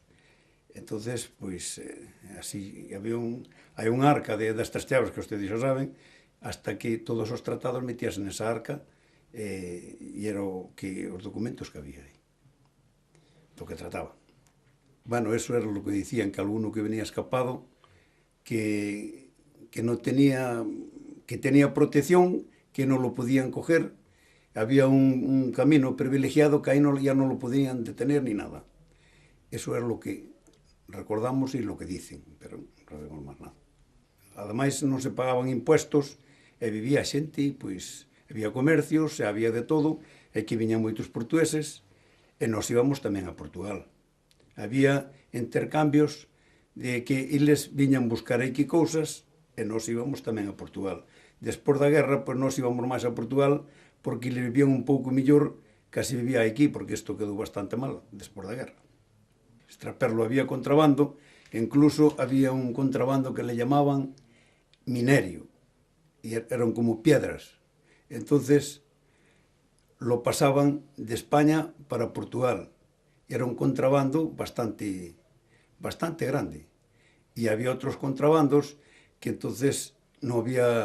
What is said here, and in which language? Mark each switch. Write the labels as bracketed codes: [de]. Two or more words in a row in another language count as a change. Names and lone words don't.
[gl] Entonces, pois, así, hai un arca destas chaves que ustedes xa saben, hasta que todos os tratados metíasen nesa arca e era os documentos que había aí, do que trataba. Bueno, eso era o que dicían, que alguno que venía escapado, que non tenía, que tenía protección, que non lo podían coger, había un camino privilegiado que aí ya non lo podían detener ni nada. [es] Eso era lo que recordamos e lo que dicen, pero [gl] non sabemos máis nada. Ademais, non se pagaban impuestos e vivía xente, pois, había comercios, e había de todo, e que viñan moitos portugueses, e nós íbamos tamén a Portugal. Había intercambios de que eles viñan buscar aquí cousas e nós íbamos tamén a Portugal. Despois da guerra, pois nós íbamos máis a Portugal porque eles vivían un pouco millor que se vivía aquí, porque isto quedou bastante mal despois da guerra. [es] Extraperlo había contrabando, incluso había un contrabando que le llamaban minerio, y eran como piedras. Entonces, lo pasaban de España para Portugal. Era un contrabando bastante grande. Y había otros contrabandos que entonces no había...